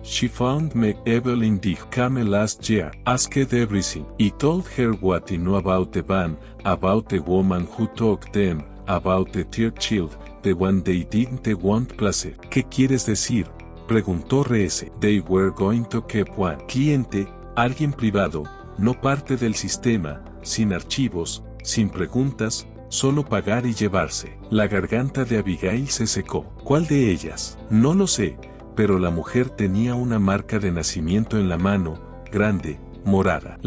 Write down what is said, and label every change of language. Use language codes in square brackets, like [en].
[en] She found me, Evelyn [es] dijo. [en] Came last year, asked everything. I told her what I know about the band, about the woman who took them, about the third child, the one they didn't want placer. [es] ¿Qué quieres decir? Preguntó R.S. [en] They were going to keep one. [es] Cliente, alguien privado, no parte del sistema, sin archivos, sin preguntas, solo pagar y llevarse. La garganta de Abigail se secó. ¿Cuál de ellas? No lo sé, pero la mujer tenía una marca de nacimiento en la mano, grande, morada.